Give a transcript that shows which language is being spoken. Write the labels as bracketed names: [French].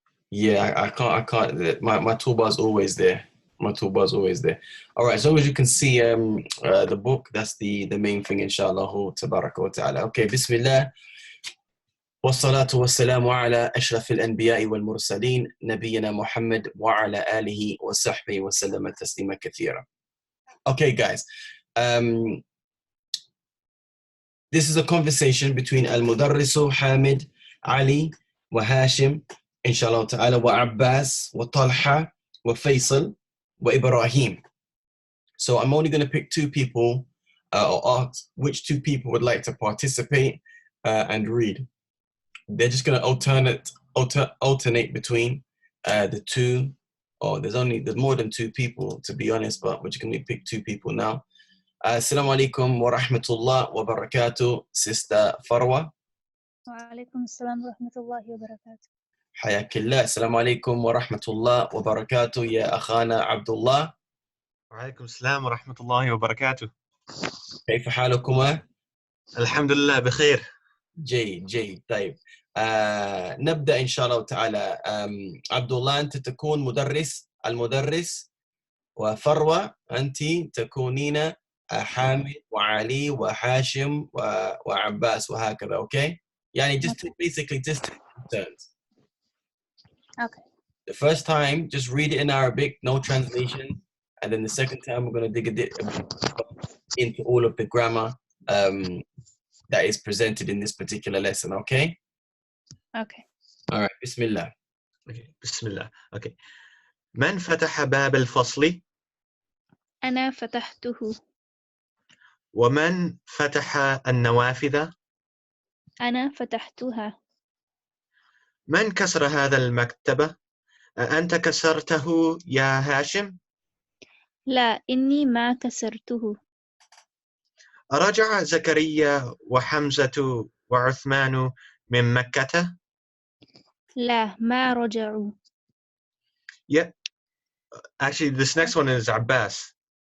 [English] Yeah, I can't. My toolbar's always there. My toolbar's always there. All right, as long as you can see the book, that's the main thing, inshallah. [Arabic] Tabaraka wa ta'ala. Okay, Bismillah. والصلاة والسلام على أشرف الأنبياء والمرسلين نبينا محمد وعلى آله وصحبه وسلم تسليما كثيرا. [English] Okay, guys. This is a conversation between [Arabic] المدرس حامد علي وهاشم إن شاء الله تعالى وعباس وطلحة وفيصل وإبراهيم. [English] So I'm only going to pick two people or ask which two people would like to participate and read. They're just going to alternate between the two, or there's more than two people, to be honest, but we're just going to pick two people now. [Arabic] Assalamu alaikum wa rahmatullah wa barakatuh, Sister Farwa. Wa alaikum assalam wa rahmatullahi wa barakatuh. حياك الله. السلام عليكم ورحمة الله وبركاته يا أخانا عبد الله. وعليكم السلام ورحمة الله وبركاته. كيف حالكما؟ الحمد لله بخير. جيد. طيب نبدأ إن شاء الله تعالى. عبد الله أنت تكون المدرس، وفروة أنت تكونين حامد وعلي وهاشم وعباس وهكذا. [English] Okay? [Arabic] يعني [English] just basically just turns. Okay. The first time, just read it in Arabic, no translation. And then the second time, we're going to dig a bit into all of the grammar that is presented in this particular lesson, okay? Okay. All right, Bismillah. [Arabic] Okay. Bismillah. Okay. من فتح باب الفصل؟ أنا فتحته. ومن فتح النوافذ؟ أنا فتحتها. من كسر هذا المكتب؟ أنت كسرته يا هاشم؟ لا، إني ما كسرته. رجع زكريا وحمزة وعثمان من مكة؟ لا، ما رجعوا. [English] Yeah. Actually, this next one is Abbas.